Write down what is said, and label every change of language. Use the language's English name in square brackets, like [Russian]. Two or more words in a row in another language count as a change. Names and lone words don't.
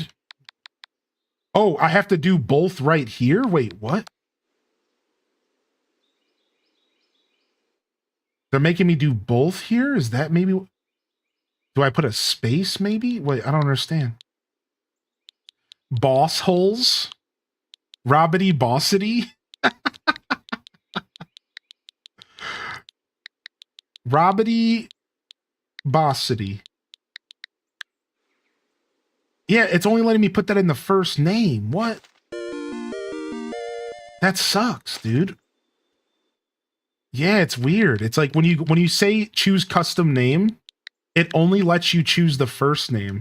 [English] oh, I have to do both right here? Wait, what? They're making me do both here? Is that maybe... Do I put a space maybe? Wait, I don't understand. Boss holes? Robbity bossity? Robbity bossity. Yeah, it's only letting me put that in the first name. What? That sucks, dude. Yeah, it's weird. It's like when you say choose custom name, it only lets you choose the first name.